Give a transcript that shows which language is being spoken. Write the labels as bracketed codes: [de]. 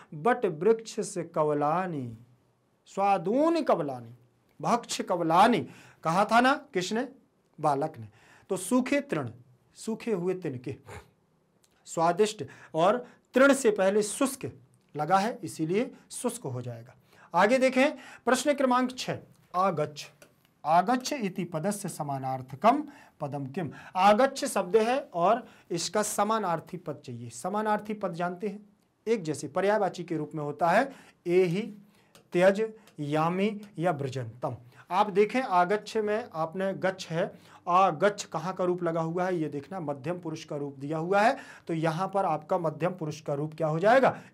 [sa] But वृक्ष से कवलानी, स्वादूनि कवलानी, भक्ष कवलानी, [hi] कहा था ना किसने? बालक ने। तो सूखे तृण, सूखे हुए तिनके, स्वादिष्ट, और तृण से पहले शुष्क लगा है, इसीलिए शुष्क हो जाएगा। आगे देखें प्रश्न क्रमांक 6। [sa] आगच्छ, आगच्छ इति पदस्य समानार्थकम पदम किम। [hi] आगच्छ शब्द है और इसका समानार्थी पद चाहिए। समानार्थी पद जानते हैं, एक जैसे पर्यायवाची के रूप में होता है एहि, त्यज, यामी, या ब्रजंतम। आप देखें आगच्छ में आपने गच्छ है, आगच्छ कहाँ का रूप लगा हुआ है? ये देखना, मध्यम पुरुष का रूप दिया हुआ है, तो यहां पर आपका मध्यम पुरुष का रूप क्या हो जाएगा?